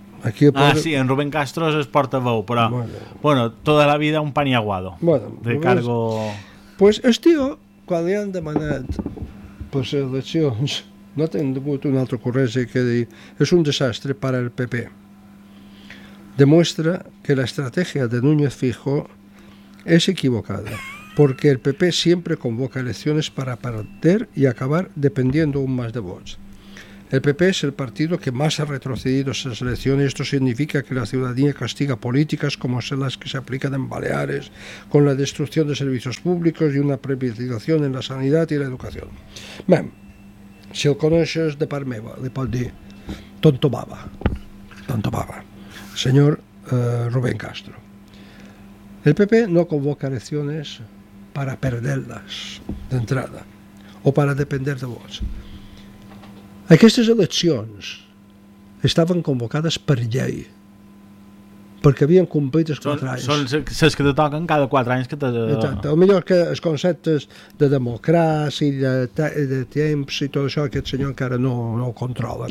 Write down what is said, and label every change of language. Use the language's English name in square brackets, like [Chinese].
[Catalan] En Rubén Castro és el portaveu, però bueno, tota la vida un paniaguado, [Spanish] bueno, de cargo. [Catalan] Pues el tio, quan li han demanat per les eleccions, no ha tingut un altre corresi que dir, és un desastre per al PP. [Spanish] Demuestra que la estrategia de Núñez Feijóo es equivocada, porque el PP siempre convoca elecciones para perder y acabar dependiendo aún más de Vox. El PP es el partido que más ha retrocedido en esas elecciones. Esto significa que la ciudadanía castiga políticas como son las que se aplican en Baleares, con la destrucción de servicios públicos y una privatización en la sanidad y la educación. Bien, si el conoces [Catalan] de part meva, [Spanish] le puedo decir, tonto baba. Señor Rubén Castro, el PP no convoca elecciones para perderlas de entrada o para depender de vos. [Catalan] Aquestes eleccions estaven convocades per llei, perquè havien complit els 4 anys. Són les que te toquen cada 4 anys. O millor que els conceptes de democràcia i de temps i tot això, aquest senyor encara no ho controla.